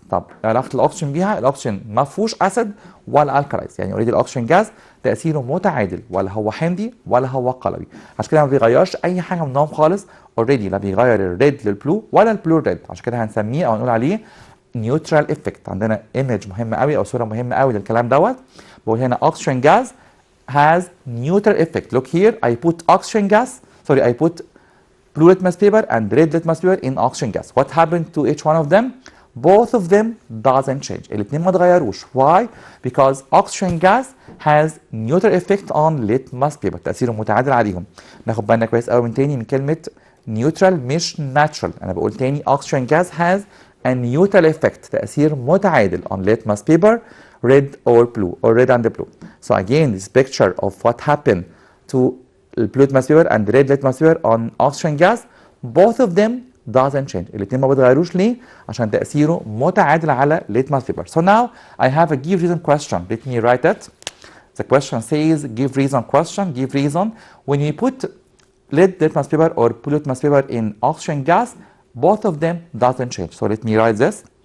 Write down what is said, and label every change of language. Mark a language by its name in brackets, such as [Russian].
[Arabic] طب علاقة الأكسجين بيها، الأكسجين ما فيهوش أسيد ولا alkalis، يعني أوريدي الأكسجين جاز تأثيره متعادل، ولا هو حمضي ولا هو قلوي، عشان كده ما بيغيرش أي حاجة منهم خالص. اوريدي لا بيغير الريد للبلو ولا البلو ريد، عشان كده هنسميه أو نقول عليه نيوترال افكت. عندنا ايمج مهمة قوي أو صورة مهمة قوي للكلام دوت. بقول هنا [English] oxygen gas has neutral effect. Look here, I put oxygen gas, sorry, I put blue litmus paper and red litmus paper in oxygen gas. What happened to each one of them? Both of them doesn't change. [Arabic] الاثنين ما اتغيروش. [English] Why? Because oxygen gas has neutral effect on litmus paper. [Arabic] تأثيره متعادل عليهم. ناخد بالنا كويس قوي من تاني من كلمة neutral مش natural. أنا بقول تاني [English] oxygen gas has a neutral effect. [Arabic] تأثير متعادل [English] on litmus paper, red or blue, or red and blue. So again, this picture of what happened to blue litmus paper and red litmus paper on oxygen gas, both of them doesn't change. [Arabic] الاثنين ما بيتغيروش ليه؟ عشان تأثيره متعادل على litmus paper. [English] So now I have a give reason question. Let me write it. The question says give reason question, give reason. When you put red litmus paper or blue litmus paper in oxygen gas, both of them doesn't change. So let me write this.